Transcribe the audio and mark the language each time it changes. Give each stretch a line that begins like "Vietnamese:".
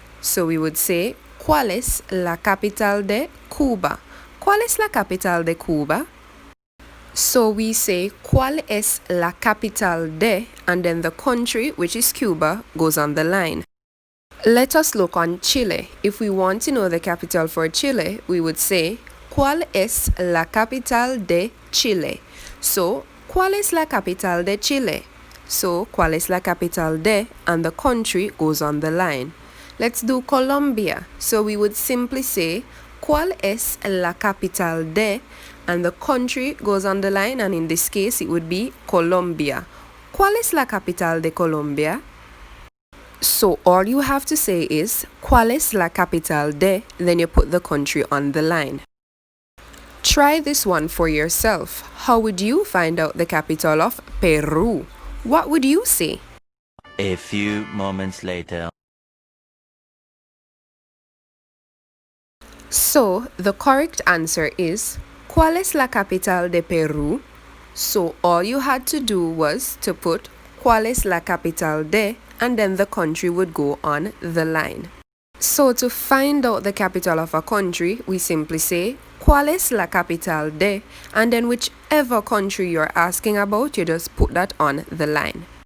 English: So we would say,
Spanish: ¿Cuál es la capital de Cuba? ¿Cuál es la capital de Cuba?
English: So we say,
Spanish: ¿Cuál es la capital de?
English: And then the country, which is Cuba, goes on the line. Let us look on Chile. If we want to know the capital for Chile, we would say,
Spanish: ¿Cuál es la capital de Chile? So, ¿Cuál es la capital de Chile?
English: So,
Spanish: ¿Cuál es la capital de?
English: And the country goes on the line. Let's do Colombia. So we would simply say,
Spanish: ¿Cuál es la capital de?
English: And the country goes on the line, and in this case it would be Colombia.
Spanish: ¿Cuál es la capital de Colombia?
English: So all you have to say is,
Spanish: ¿Cuál es la capital de?
English: Then you put the country on the line. Try this one for yourself. How would you find out the capital of Peru? What would you say? A few moments later. So, the correct answer is,
Spanish: ¿Cuál es la capital de Peru?
English: So, all you had to do was to put
Spanish: ¿Cuál es la capital de?
English: And then the country would go on the line. So, to find out the capital of a country, we simply say,
Spanish: ¿Cuál es la capital de?
English: And then whichever country you're asking about, you just put that on the line.